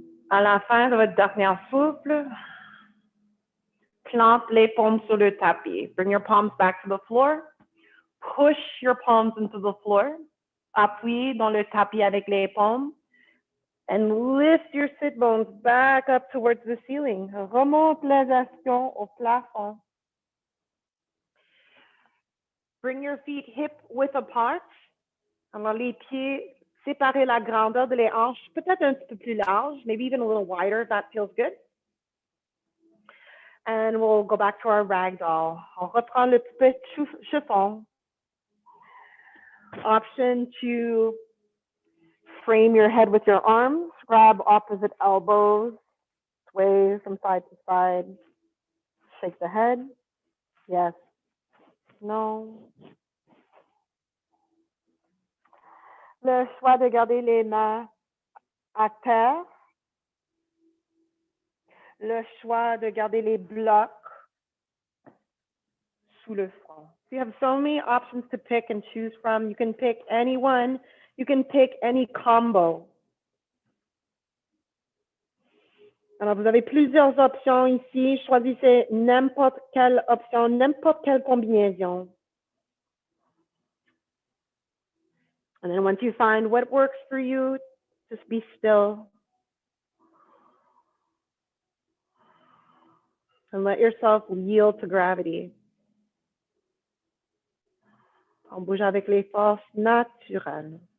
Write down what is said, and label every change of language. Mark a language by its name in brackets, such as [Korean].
[French] À la fin de votre dernier souffle, plante les paumes sur le tapis. [English] Bring your palms back to the floor. Push your palms into the floor. [French] Appuyez dans le tapis avec les paumes. [English] And lift your sit bones back up towards the ceiling. [French] Remonte les astions au plafond. [English] Bring your feet hip width apart. [French] Alors, les pieds, séparer la grandeur de les hanches, peut-être un petit peu plus large, [English] maybe even a little wider if that feels good. And we'll go back to our ragdoll. [French] On reprend le petit chiffon. [English] Option to frame your head with your arms, grab opposite elbows, sway from side to side, shake the head, yes, no. [French] Le choix de garder les mains à terre, le choix de garder les blocs sous le front. [English] You have so many options to pick and choose from. You can pick any one. You can pick any combo. [French] Alors, vous avez plusieurs options ici. Choisissez n'importe quelle option, n'importe quelle combinaison. [English] And then once you find what works for you, just be still. And let yourself yield to gravity. [French] On bouge avec les forces naturelles.